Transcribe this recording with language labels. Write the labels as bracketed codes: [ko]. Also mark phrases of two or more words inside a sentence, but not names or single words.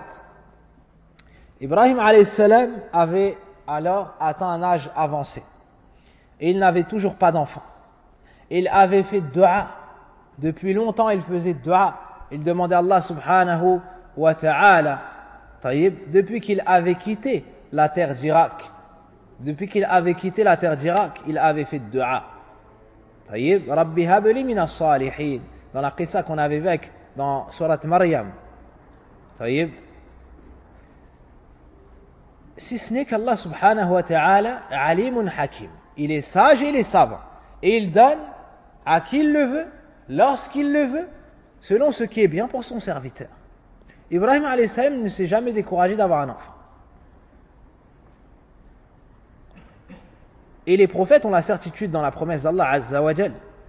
[fr] Ibrahim [ar] عليه السلام [fr] avait alors atteint un âge avancé et il n'avait toujours pas d'enfant. Il avait fait dua, depuis longtemps il faisait dua, il demandait à Allah [ar] سبحانه وتعالى, [fr] depuis qu'il avait quitté la terre d'Irak, il avait fait dua. [ar] رب هب لي من الصالحين, [fr] dans la qissa qu'on avait vue dans Surat Maryam. Si ce n'est qu'Allah [ar] سبحانه وتعالى عليم حكيم, [fr] il est sage et il est savant, et il donne à qui il le veut, lorsqu'il le veut, selon ce qui est bien pour son serviteur. Ibrahim [ar] عليه السلام [fr] ne s'est jamais découragé d'avoir un enfant. Et les prophètes ont la certitude dans la promesse d'Allah [ar] عز وجل.